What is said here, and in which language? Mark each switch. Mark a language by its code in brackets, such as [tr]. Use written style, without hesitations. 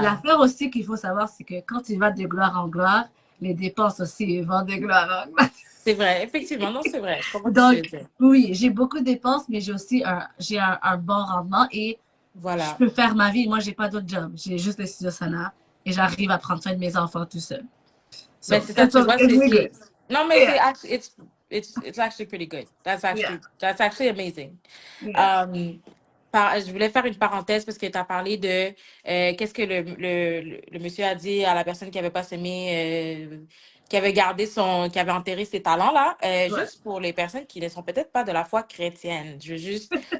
[fr] l'affaire aussi qu'il faut savoir, c'est que quand tu vas de gloire en gloire, les dépenses aussi vont de gloire en gloire. C'est vrai. Effectivement, non, c'est vrai. Je comprends ce que tu Donc, veux dire. oui, j'ai beaucoup de dépenses, mais j'ai aussi un bon rendement et je Voilà. peux faire ma vie. Moi, j'ai pas d'autre job. J'ai juste le studio Sana et j'arrive à prendre soin de mes enfants tout seul. Mais [en] So, [fr] c'est ça, tu vois, [en] it's we good. [fr] non, mais Yeah, [en] it's actually pretty good. yeah, That's actually amazing. yeah. [fr] Um, je voulais faire une parenthèse parce que tu as parlé de qu'est-ce que le monsieur a dit à la personne qui avait pas semé, qui avait qui avait enterré ses talents là. Ouais. Juste pour les personnes qui ne sont peut-être pas de la foi chrétienne, je veux juste